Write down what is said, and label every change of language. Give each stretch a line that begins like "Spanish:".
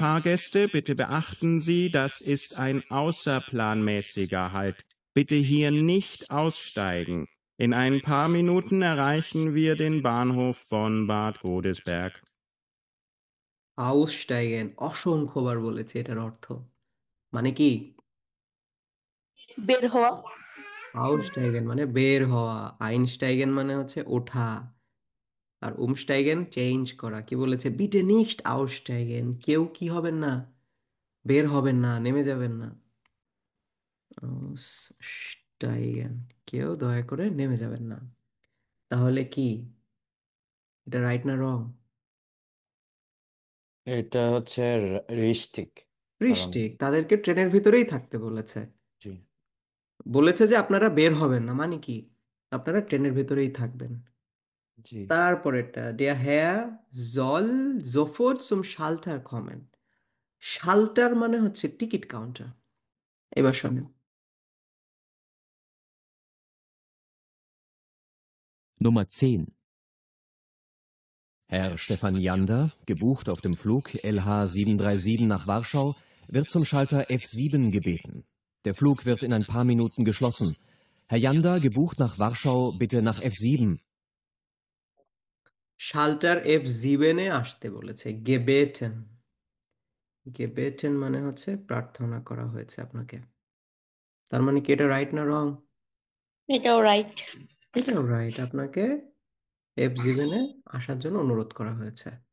German: Fahrgäste, bitte beachten Sie, das ist ein außerplanmäßiger Halt. Bitte hier nicht aussteigen. In ein paar Minuten erreichen wir den Bahnhof Bonn-Bad Godesberg.
Bangla: আউসস্টাইগেন অসংখ্যবার বলেছে এটার অর্থ, মানে কি? বের হওয়া। আউসস্টাইগেন মানে বের হওয়া, আইনস্টাইগেন মানে হচ্ছে ওঠা, আর উমস্টাইগেন চেঞ্জ করা। কি বলেছে?
German: বিটে নিক্সট আউসস্টাইগেন,
Bangla: কেউ কি হবেন না, বের হবেন না, নেমে যাবেন না। আউসস্টাইগেন, কেউ দয়া করে নেমে যাবেন না। তাহলে কি এটা রাইট না রং? এটা হচ্ছে রিস্টিক, কারণ বৃষ্টি, তাদেরকে ট্রেনের ভিতরেই থাকতে বলেছে। জি বলেছে যে আপনারা বের হবেন না, মানে কি আপনারা ট্রেনের ভিতরেই থাকবেন। জি তারপরেরটা,
German: der Herr soll sofort zum Schalter kommen.
Bangla: শাল্টার মানে হচ্ছে টিকিট কাউন্টার। এবার শোনেন,
German: Nummer 10. Herr Stefan Jander, gebucht auf dem Flug LH737 nach Warschau, wird zum Schalter F7 gebeten. Der Flug wird in ein paar Minuten geschlossen. Herr Jander, gebucht nach Warschau, bitte nach F7.
Bangla: শাল্টার F7 আসতে বলেছে। গেবেটেন, গেবেটেন মানে হচ্ছে প্রার্থনা করা হয়েছে আপনাকে। তার মানে কি এটা রাইট না রং? এটাও রাইট। এটাও রাইট, আপনাকে F7 আসার জন্য অনুরোধ করা হয়েছে।